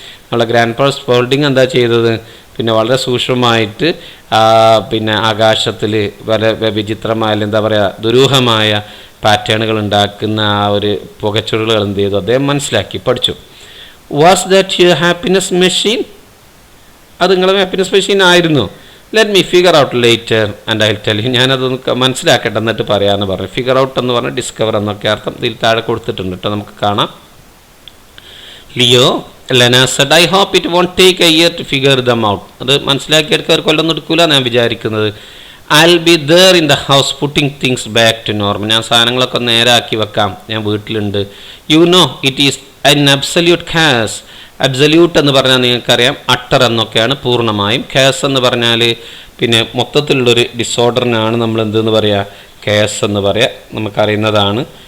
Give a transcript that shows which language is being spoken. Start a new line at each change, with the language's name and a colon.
Malayalam: നമ്മളെ grand father സ്പോൾഡിംഗ് എന്താ ചെയ്തത്, പിന്നെ വളരെ സൂക്ഷ്മമായിട്ട് പിന്നെ ആകാശത്തിൽ വളരെ വിചിത്രമായ, എന്താ പറയുക, ദുരൂഹമായ പാറ്റേണുകൾ ഉണ്ടാക്കുന്ന ആ ഒരു പുകച്ചുരുളുകൾ എന്ത് ചെയ്തു അദ്ദേഹം മനസ്സിലാക്കി, പഠിച്ചു.
English: Was that your happiness machine?
Malayalam: അത് നിങ്ങളുടെ ഹാപ്പിനെസ് മെഷീൻ ആയിരുന്നു.
English: Let me figure out later and I tell you.
Malayalam: ഞാനതൊന്ന് മനസ്സിലാക്കട്ടെ എന്നിട്ട് പറയാമെന്ന് പറഞ്ഞു. ഫിഗർ ഔട്ട് എന്ന് പറഞ്ഞാൽ ഡിസ്കവർ എന്നൊക്കെ അർത്ഥം. ഇതിൽ താഴെ കൊടുത്തിട്ടുണ്ട് കേട്ടോ, നമുക്ക് കാണാം.
English: Leo, Lena said, I hope it won't take a year to figure them out.
Malayalam: അത് മനസ്സിലാക്കിയെടുക്കാൻ ഒരു കൊല്ലം എടുക്കില്ല ഞാൻ വിചാരിക്കുന്നത്.
English: I'll be there in the house putting things back to normal.
Malayalam: ഞാൻ സാധനങ്ങളൊക്കെ നേരാക്കി വെക്കാം, ഞാൻ വീട്ടിലുണ്ട്.
English: You know, it is an absolute chaos.
Malayalam: Absolute എന്ന് പറഞ്ഞാൽ നിങ്ങൾക്കറിയാം അട്ടർ എന്നൊക്കെയാണ് പൂർണ്ണമായും. കേസ് എന്ന് പറഞ്ഞാൽ പിന്നെ മൊത്തത്തിലുള്ളൊരു ഡിസോർഡറിനാണ് നമ്മൾ എന്തെന്ന് പറയുക, കേസ് എന്ന് പറയാം, നമുക്കറിയുന്നതാണ്.